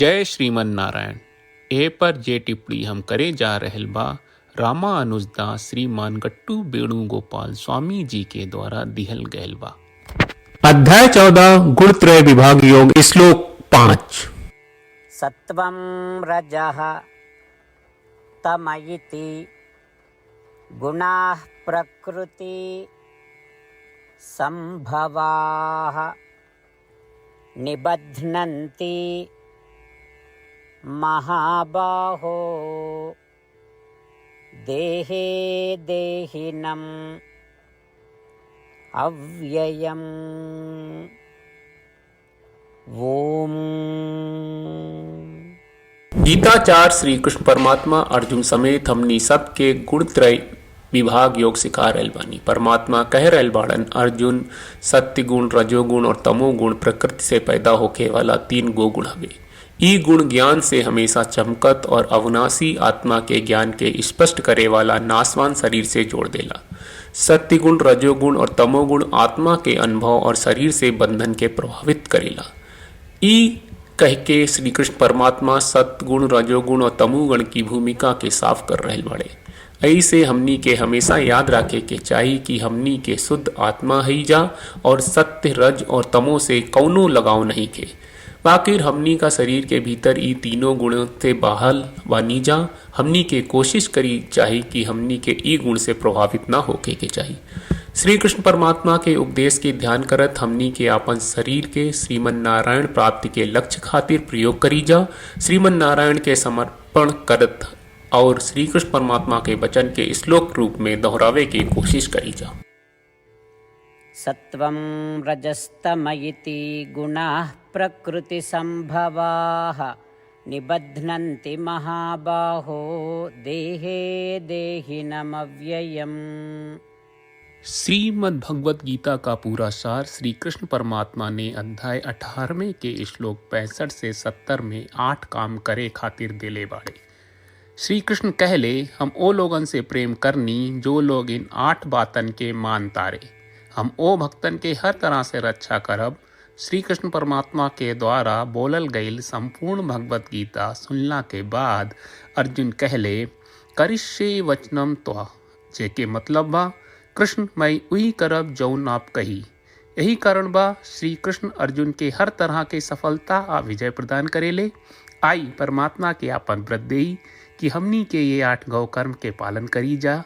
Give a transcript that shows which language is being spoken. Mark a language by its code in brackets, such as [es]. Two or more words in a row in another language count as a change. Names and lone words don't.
[bho] जय श्रीमन नारायण। ए पर जे टिप्पणी हम करे जा रहल बा रामानुजदास श्रीमान गट्टू वेणुगोपाल स्वामी जी के द्वारा दिहल गयल बा। अध्याय 14 गुणत्रय विभाग योग श्लोक 5। [sa] सत्वं रजः तमयिति गुणाः प्रकृति संभवाः निबध्नन्ति महाबाहो देहे देहिनम् अव्ययम्। ओम। [bho] गीताचार्य श्री कृष्ण परमात्मा अर्जुन समेत हमनी सबके गुणत्रय विभाग योग सिखा रहल बानी। परमात्मा कह रहल बाड़न, अर्जुन सत्य गुण, रजोगुण और तमोगुण प्रकृति से पैदा होके वाला 3 गो गुण हवे। ई गुण ज्ञान से हमेशा चमकत और अविनाशी आत्मा के ज्ञान के स्पष्ट करे वाला नासवान शरीर से जोड़ देला। सत्य गुण, रजोगुण और तमोगुण आत्मा के अनुभव और शरीर से बंधन के प्रभावित करेला। ई कह के श्री कृष्ण परमात्मा सत्गुण, रजोगुण और तमोगुण की भूमिका के साफ कर रहल बड़े। ऐसे हमनी के हमेशा याद रखे के चाहिए कि हमनी के शुद्ध आत्मा ही जा और सत्य, रज और तमो से कौनो लगाव नहीं के। बाकी हमनी का शरीर के भीतर ई तीनों गुणों से बाहर बानी जा। हमनी के कोशिश करी चाहिए कि हमनी के ई गुण से प्रभावित ना होके के चाहिए। श्री कृष्ण परमात्मा के उपदेश के ध्यान करत हमनी के अपन शरीर के श्रीमन नारायण प्राप्ति के लक्ष्य खातिर प्रयोग करी जा। श्रीमन नारायण के समर्पण करत और श्री कृष्ण परमात्मा के वचन के श्लोक रूप में दोहरावे की कोशिश करी जा। [sa] सत्वं रजस्तमयिति गुणाः प्रकृति संभवाः निबध्नन्ति महाबाहो देहे देहिनम् अव्ययम्। [bho] श्रीमद् भगवत गीता का पूरा सार श्री कृष्ण परमात्मा ने अध्याय 18वें के श्लोक 65 से 70 में 8 काम करे खातिर देले बाड़े। श्री कृष्ण कहले, हम ओ लोगन से प्रेम करनी जो लोग इन 8 बातन के मान तारे। हम ओ भक्तन के हर तरह से रक्षा करब। श्री कृष्ण परमात्मा के द्वारा बोलल गईल संपूर्ण भगवत गीता सुनला के बाद अर्जुन कहले, [sa] करिष्ये वचनम त्वा, [bho] जेके मतलब बा कृष्ण मैं वही करब जौन आप कही। यही कारण बा श्री कृष्ण अर्जुन के हर तरह के सफलता आ विजय प्रदान करेले। आई परमात्मा के आपन व्रत देई कि हमनी के ये 8 गौ कर्म के पालन करी जा।